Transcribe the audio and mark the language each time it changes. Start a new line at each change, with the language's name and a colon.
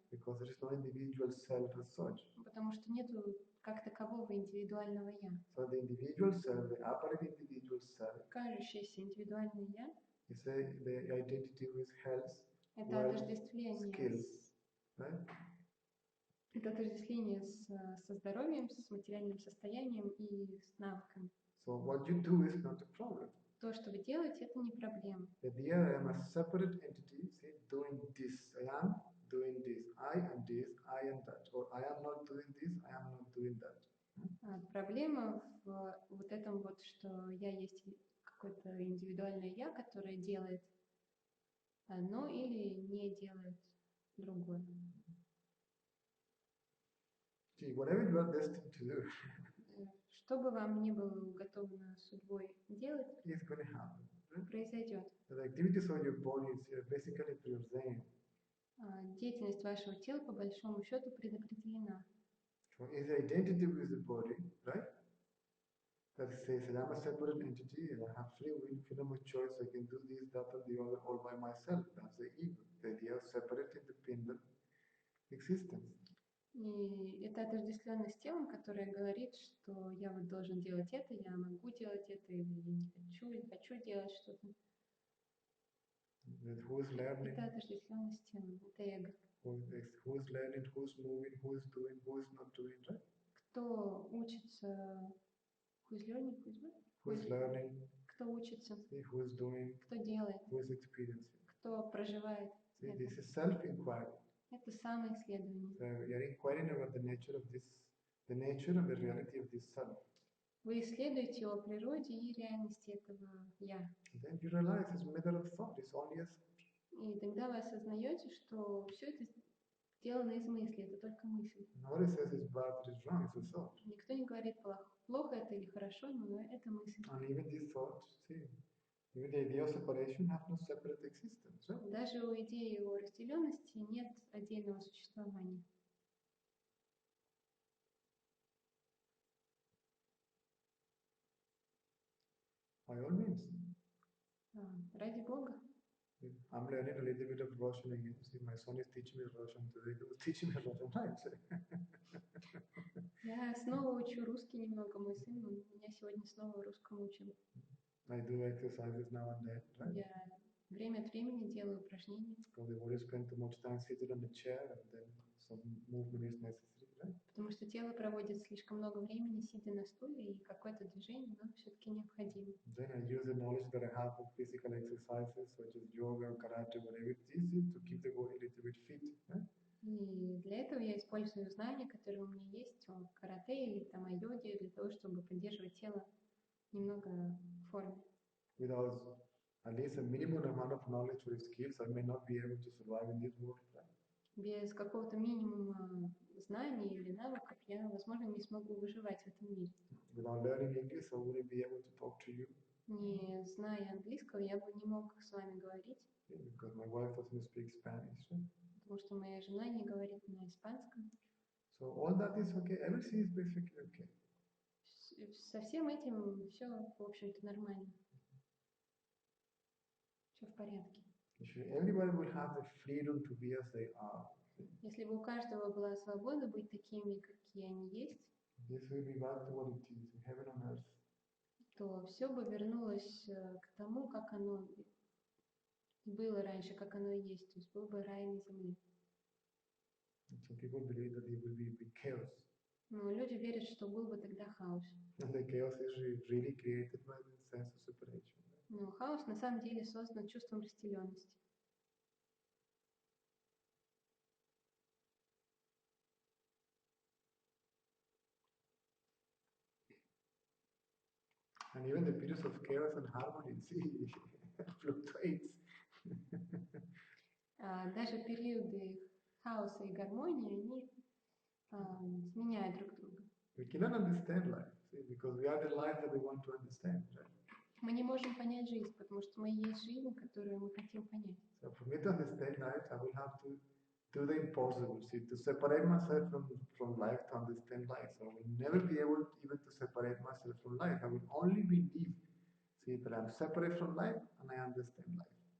English: Because there is no individual self as such.
Russian: Потому что нету как такового индивидуального я.
English: So the individual self, the apparent individual self,
Russian: Кажущееся индивидуальное я
English: is the identity with health,
Russian: это
English: wealth,
Russian: отождествление
English: skills, right?
Russian: Это отождествление со здоровьем, с материальным состоянием и с навыками.
English: So what you do is not a problem.
Russian: То, что вы делаете, это не проблема.
English: That here I am a separate entity, say, doing this. I am doing this. I am this. I am that. Or I am not doing this. I am not doing that.
Russian: Проблема в вот этом вот, что я есть какое-то индивидуальное я, которое делает одно или не делает другое.
English: See, whatever you are destined to do,
Russian: Что бы вам ни было уготовано судьбой делать,
English: is going to happen. Right?
Russian: произойдет.
English: The activities of your body is basically preordained.
Russian: Деятельность вашего тела, по большому счету, предопределена.
English: So is the identity with the body, right? That says that I'm a separate entity and I have free will, freedom of choice, I can do this, that, and the other all by myself. That's the ego, the idea of separate, independent existence.
Russian: И это отождествленность с телом, которая говорит, что я вот должен делать это, я могу делать это, или не хочу делать что-то.
English: Who's learning?
Russian: Это отождествленность с телом, это эго.
English: Who's learning, who's moving, who's doing, who's not doing, right?
Russian: Кто учится,
English: who's learning, Who's learning,
Russian: кто учится,
English: see, who's doing,
Russian: кто делает,
English: who's experiencing.
Russian: кто проживает.
English: See, this is self-inquiry.
Russian: Это самоисследование.
English: So you're inquiring about the nature of this, the nature and the reality of this self.
Russian: Вы исследуете о природе и реальности этого я.
English: Then you realize it's a matter of thought, it's only a thought.
Russian: И тогда вы осознаете, что все это сделано из мысли, это только мысль.
English: Nobody says it's bad, it's wrong, it's a thought.
Russian: Никто не говорит плохо это или хорошо, но это мысль.
English: And even these thoughts, see, even the idea of separation has no separate existence, right?
Russian: Даже у идеи о разделенности нет отдельного существования.
English: By all means.
Russian: Ради Бога.
English: I'm learning a little bit of Russian again. See, my son is teaching me Russian today. He was teaching me Russian, right?
Russian: Я снова учу русский немного. Мой сын меня сегодня снова русскому учил.
English: I do exercises now and then, right?
Russian: Я время от времени делаю упражнения.
English: Because the body spends too much time sitting on the chair and then some movement is necessary, right?
Russian: Потому что тело проводит слишком много времени, сидя на стуле, и какое-то движение нам все-таки необходимо.
English: Then I use the knowledge that I have of physical exercises such as yoga, karate, whatever it is, to keep the body a little bit fit, right?
Russian: И для этого я использую знания, которые у меня есть о карате или там о йоге, для того, чтобы поддерживать тело немного в форме.
English: Without at least a minimum amount of knowledge or skills, I may not be able to survive in this world, right?
Russian: Без какого-то минимума знаний или навыков я, возможно, не смогу выживать в этом мире.
English: Without learning English, I wouldn't be able to talk to you.
Russian: Не зная английского, я бы не мог с вами говорить.
English: Because my wife doesn't speak Spanish. Right?
Russian: Потому что моя жена не говорит на испанском.
English: So all that is okay. Everything is basically okay.
Russian: Со всем этим все, в общем-то, нормально. Все в порядке.
English: Everybody will have the freedom to be as they are.
Russian: Если бы у каждого была свобода быть такими, какие они есть,
English: This will be back to what it is, heaven on earth.
Russian: то все бы вернулось к тому, как оно было раньше, как оно и есть. То есть был бы рай на земле.
English: Some people believe that it will be chaos.
Russian: Но люди верят, что был бы тогда хаос.
English: And the chaos is really created by the sense of separation.
Russian: Но хаос на самом деле создан чувством разделенности.
English: And even the periods of chaos and harmony, see, fluctuates.
Russian: Даже периоды хаоса и гармонии, они сменяют друг друга.
English: We cannot understand life, see, because we are the life that we want to understand, right?
Russian: Мы не можем понять жизнь, потому что мы есть жизнь, которую мы хотим понять.
English: So for me to understand life, I will have to do the impossible, see, to separate myself from life to understand life. So I will never be able even to separate myself from life. I will only believe, see, that I'm separate from life and I understand life.